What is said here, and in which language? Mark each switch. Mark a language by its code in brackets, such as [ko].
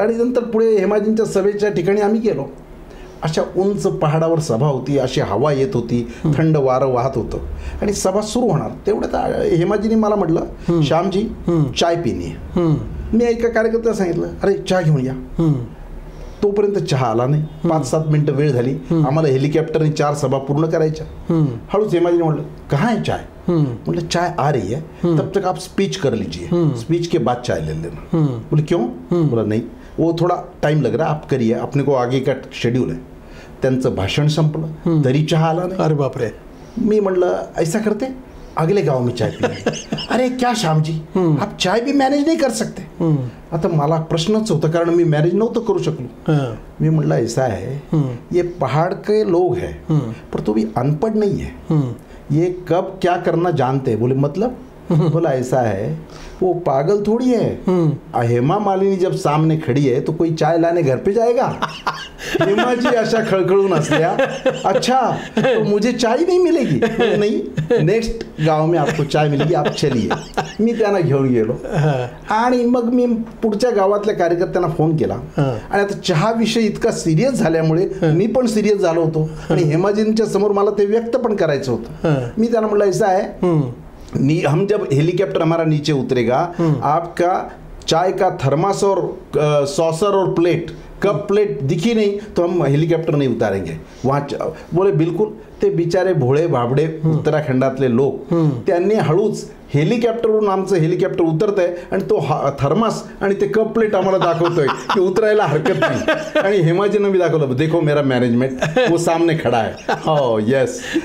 [mr] आणि नंतर पुढे हेमाजींच्या सभेच्या ठिकाणी आम्ही गेलो. अशा उंच पहाडावर सभा होती, अशी हवा येत होती, थंड वारं वाहत होतं आणि सभा सुरू होणार. तेवढ्यात हेमाजीने मला म्हटलं, श्यामजी [hi] चाय पिनी [mr] आहे. मी एका कार्यकर्त्याला सांगितलं, अरे चहा घेऊन या. तोपर्यंत चहा आला नाही. 5-7 मिनिटं वेळ झाली. आम्हाला हेलिकॉप्टरने 4 सभा पूर्ण करायच्या. हळूच हेमाजीने म्हटलं, [hi] कहाँ है चाय? मतलब चाय आ रही है, तब तक आप स्पीच कर लीजिए, स्पीच के बाद चाय ले लेना. बोले क्यों? बोला नहीं, वो थोड़ा टाइम लग रहा है, आप करिए, अपने को आगे का शेड्यूल है. [mr] त्यांचं भाषण संपलं तरी चहा आला नाही. अरे बापरे. मी म्हणलं, [hi] ऐसा करते अगले गाव में चाय पिएंगे. अरे क्या श्याम जी, आप चाय भी मैनेज नहीं कर सकते? [mr] आता मला प्रश्नच होता कारण मी मॅनेज नव्हतं करू शकलो. मी म्हणलं, [hi] ऐसा है, ये पहाड़ के लोग हैं पर तो भी अनपढ़ नहीं है, ये कब क्या करना जानते हैं. बोले मतलब? बोला ऐसा है, वो पागल थोड़ी है. हेमा मालिनी जब सामने खड़ी है तो कोई चाय लाने घर पे जाएगा? [mr] हेमा जी अशा खळखळून असल्या, [hi] अच्छा तो मुझे चाय नहीं मिलेगी? नहीं, नेक्स्ट गाव में आपको चाय मिलेगी, आप चलिए. [mr] मी त्यांना घेऊन गेलो आणि मग मी पुढच्या गावातल्या कार्यकर्त्यांना फोन केला. आणि आता चहा विषय इतका सिरियस झाल्यामुळे मी पण सिरियस झालो होतो आणि हेमाजींच्या समोर मला ते व्यक्त पण करायचं होतं. मी त्यांना म्हटलं, [hi] ऐसा है, हम जब हेलीकॉप्टर हमारा नीचे उतरेगा, आपका चाय का थर्मास और सॉसर और प्लेट, कप प्लेट दिखी नहीं तो हम हेलीकॉप्टर नहीं उतारेंगे वहाँ. बोले बिलकुल. [mr] ते बिचारे भोळे भाबडे उत्तराखंडातले लोक त्यांनी हळूच हेलिकॉप्टरवरून आमचं हेलिकॉप्टर उतरत आहे आणि तो थर्मास आणि ते कप प्लेट आम्हाला दाखवतोय की उतरायला हरकत नाही. आणि हेमाजीनं मी दाखवलं, [hi] देखो मेरा मॅनेजमेंट वो सामने खडा [mr] आहे. हो येस.